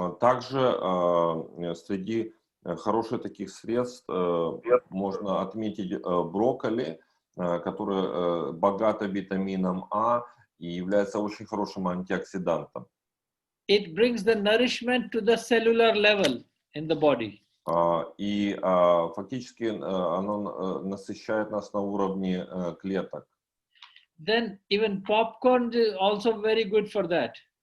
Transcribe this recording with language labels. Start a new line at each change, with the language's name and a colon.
Russian: Также среди хороших таких средств можно отметить брокколи, который богат витамином А и является очень хорошим антиоксидантом.
English: It brings the nourishment to the cellular level in the body.
Russian: И фактически оно насыщает нас на уровне клеток.
English: Then even popcorn is also very good for that.